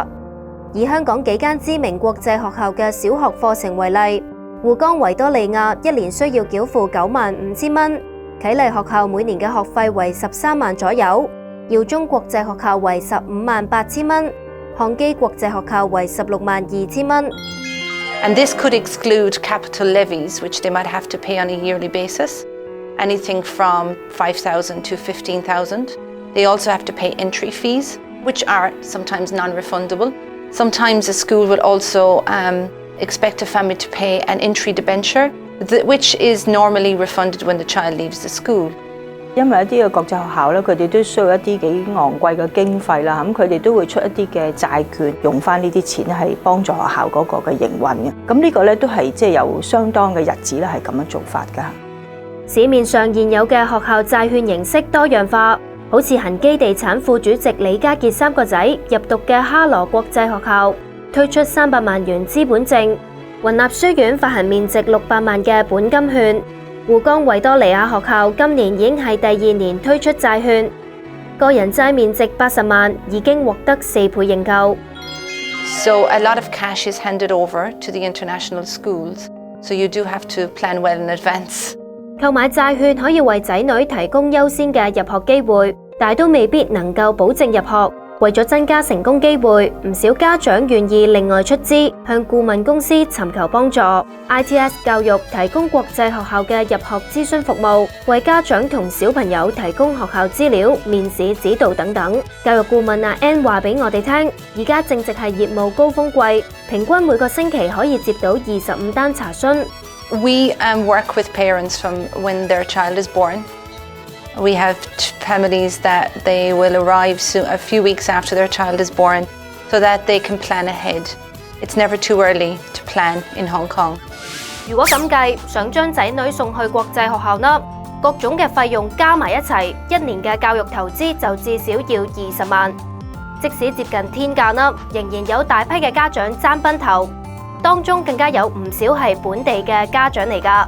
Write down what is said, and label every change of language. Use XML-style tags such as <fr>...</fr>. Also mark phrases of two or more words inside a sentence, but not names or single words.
<yue>以香港幾間知名國際學校嘅小學課程為例，滬江維多利亞一年需要繳付95000蚊，啟勵學校每年嘅學費為13萬左右，耀中國際學校為158000蚊，漢基國際學校為162000蚊。</yue> <en>And this could exclude capital levies, which they might have to pay on a yearly basis, anything from 5,000 to 15,000. They also have to pay entry fees, which are sometimes non-refundable. Sometimes a school would also expect a family to pay an entry debenture, which is normally refunded when the child leaves the school.</en> <yue>因為一啲嘅國際學校咧，佢哋都需要一啲幾昂貴嘅經費啦，咁佢哋都會出一啲嘅債券，用翻呢啲錢係幫助學校嗰個嘅營運嘅。咁呢個咧都係即係有相當嘅日子咧係咁樣做法㗎。市面上現有嘅學校債券形式多樣化，好似恒基地產副主席李家傑3個仔入讀嘅哈羅國際學校，推出300萬元資本證；雲立書院發行面值600萬嘅本金券。滬江維多利亞學校今年已經係第2年推出債券，個人債面值80萬，已經獲得4倍認購。</yue> <en>So a lot of cash is handed over to the international schools, so you do have to plan well in advance.</en> <yue>購買債券可以為仔女提供優先嘅入學機會，但都未必能夠保證入學。為咗增加成功機會，唔少家長願意另外出資，向顧問公司尋求幫助。ITS 教育提供國際學校嘅入學諮詢服務，為家長同小朋友提供學校資料、面試指導等等。教育顧問阿 Ann 話俾我哋聽，而家正值係業務高峰季，平均每個星期可以接到25單查詢。</yue> <en>We work with parents from when their child is born. We have families that they will arrive soon, a few weeks after their child is born, so that they can plan ahead. It's never too early to plan in Hong Kong.</en> <yue>如果咁計，想將仔女送去國際學校呢，各種嘅費用加埋一齊，一年嘅教育投資就至少要20萬。即使接近天價呢，仍然有大批嘅家長爭崩頭，當中更加有唔少係本地嘅家長嚟㗎。</yue>